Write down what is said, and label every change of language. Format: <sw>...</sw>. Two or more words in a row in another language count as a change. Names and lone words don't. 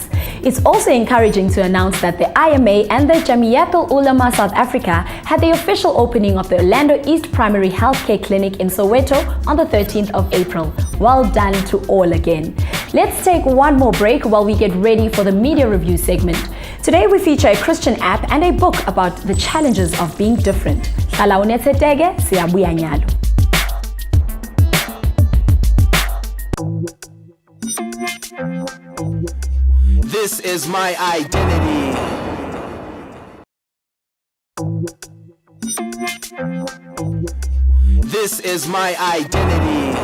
<en>It's also encouraging to announce that the IMA and the Jamiyatul Ulama South Africa had the official opening of the Orlando East Primary Healthcare Clinic in Soweto on the 13th of April. Well done to all again. Let's take one more break while we get ready for the media review segment. Today we feature a Christian app and a book about the challenges of being different.</en> <ss>Hlala unetheteke, siyabuya nyalo.</ss> <en>This is my identity. This is my identity.</en>